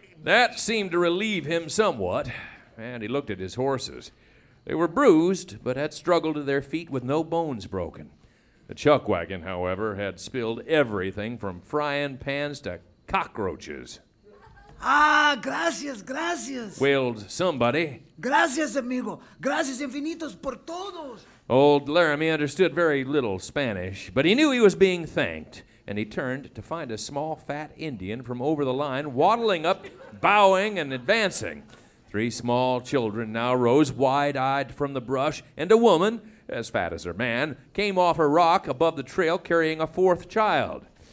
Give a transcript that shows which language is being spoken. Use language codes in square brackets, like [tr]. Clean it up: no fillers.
[en] That seemed to relieve him somewhat, and he looked at his horses. They were bruised, but had struggled to their feet with no bones broken. The chuck wagon, however, had spilled everything from frying pans to cockroaches. [es] Ah, gracias, gracias. [en] Wailed somebody. [es] Gracias, amigo. Gracias infinitos por todos. [en] Old Larimee understood very little Spanish, but he knew he was being thanked, and he turned to find a small, fat Indian from over the line waddling up, bowing and advancing. 3 small children now rose wide-eyed from the brush, and a woman, as fat as her man, came off a rock above the trail carrying a 4th child.